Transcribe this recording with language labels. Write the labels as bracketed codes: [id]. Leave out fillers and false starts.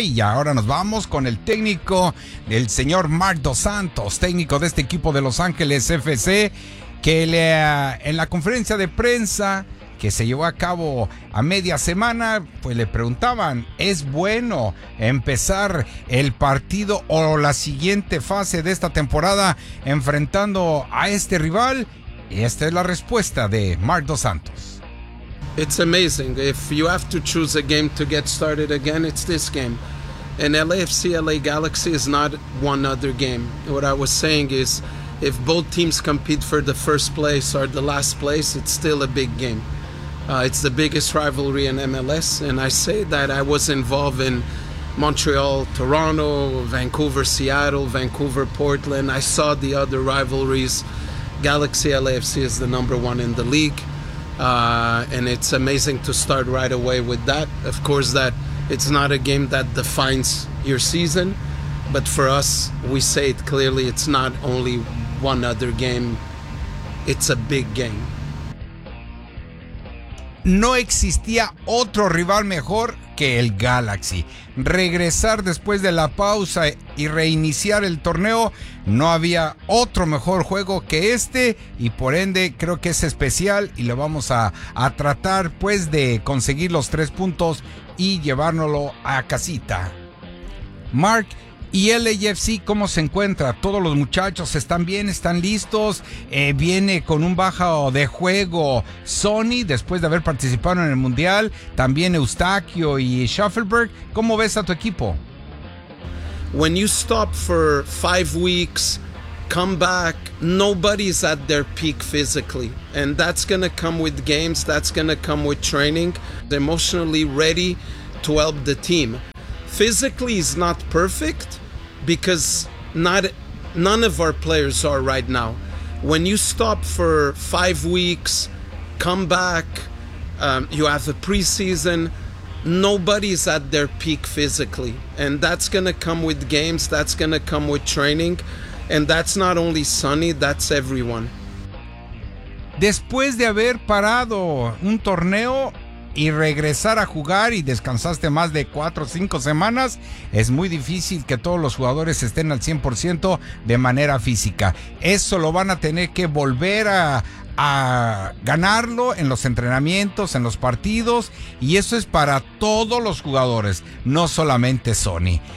[es] Y ahora nos vamos con el técnico, el señor Mark Dos Santos, técnico de este equipo de Los Ángeles FC, que en la conferencia de prensa que se llevó a cabo a media semana, pues le preguntaban, ¿es bueno empezar el partido o la siguiente fase de esta temporada enfrentando a este rival? Y esta es la respuesta de Mark Dos Santos. [en] It's amazing. If you have to choose a game to get started again, it's this game. And LAFC LA Galaxy is not one other game. What I was saying is, if both teams compete for the first place or the last place, it's still a big game. It's the biggest rivalry in MLS, and I say that I was involved in Montreal, Toronto, Vancouver, Seattle, Vancouver, Portland. I saw the other rivalries. Galaxy LAFC is the number one in the league, and it's amazing to start right away with that. Of course, that it's not a game that defines your season, But for us, we say it clearly, it's not only one other game, it's a big game. [es] No existía otro rival mejor que el Galaxy. Regresar después de la pausa y reiniciar el torneo, no había otro mejor juego que este, y por ende creo que es especial y lo vamos a tratar pues de conseguir los 3 puntos y llevárnoslo a casita. Mark, ¿y LAFC cómo se encuentra? ¿Todos los muchachos están bien? ¿Están listos? ¿Viene con un baja de juego Sony después de haber participado en el Mundial? ¿También Eustaquio y Schaffelberg? ¿Cómo ves a tu equipo? [en] When you stop for 5 weeks, come back, nobody's at their peak physically. And that's going to come with games, that's going to come with training. They're emotionally ready to help the team. Physically is not perfect because none of our players are right now. When you stop for 5 weeks, come back, you have a preseason, nobody's at their peak physically. And that's going to come with games, that's going to come with training. And that's not only Sonny, that's everyone. [es] Después de haber parado un torneo y regresar a jugar y descansaste más de 4 o 5 semanas, es muy difícil que todos los jugadores estén al 100% de manera física. Eso lo van a tener que volver a ganarlo en los entrenamientos, en los partidos, y eso es para todos los jugadores, no solamente Sony.